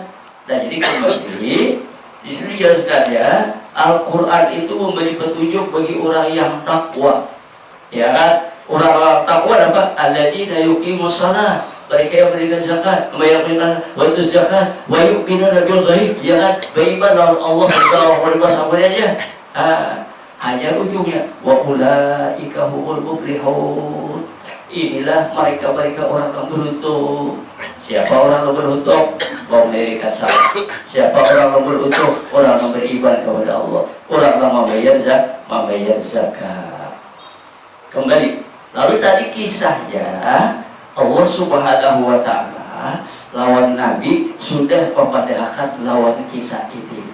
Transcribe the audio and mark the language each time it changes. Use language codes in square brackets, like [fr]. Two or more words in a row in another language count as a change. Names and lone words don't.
[id] Dan jadi kembali di sini jelaskan ya, Al-Quran itu memberi petunjuk bagi orang yang takwa, ya kan? Orang-orang takwa apa? [ar] الذين يقيمون الصلاة, [id] mereka yang berikan zakat, mereka berikan waktu zakat, [ar] ويؤمنون بالغيب, [id] ya kan? [bjn] Beriman lawan Allah dan Allah aja. [id] Hanya ujungnya [ar] وأولئك هم المفلحون. [id] Inilah mereka orang yang beruntung. Siapa orang yang beruntung? Mau mendirikan salat. Siapa orang yang beruntung? Orang yang beribadah kepada Allah. Orang yang membayar zakat. Kembali. [bjn] Lalu tadi kisahnya Allah Subhanahu Wa Ta'ala lawan Nabi sudah memadahkan lawan kita ini.